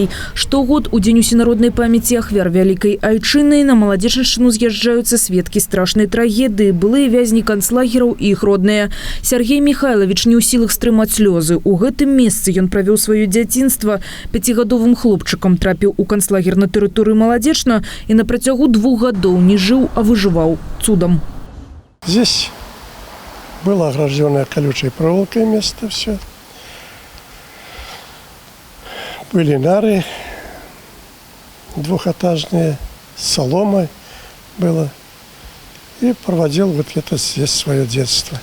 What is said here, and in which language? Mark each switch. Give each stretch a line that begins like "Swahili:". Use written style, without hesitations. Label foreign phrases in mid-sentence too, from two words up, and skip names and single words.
Belarusian: Штогод у дзень усенароднай памяці ахвяр Вялікай айчыны на Маладзечаншчыну з'язджаюцца сведкі страшнай трагедыі, былыя вязні канцлагераў і іх родныя. Сергей Михайлович не ў сілах стрымаць слёзы. У гэтым месцы ён правёў сваё дзяцінства. 5гадовым хлопчыкам трапіў у канцлагер на тэрыторыі Маладзечна і на працягу 2 гадоў не жыў, а выжываў цудам.
Russian: Здесь было огражденное колючей проволокой место все. Были нары двухэтажные, с соломой было. И проводил вот это здесь свое детство.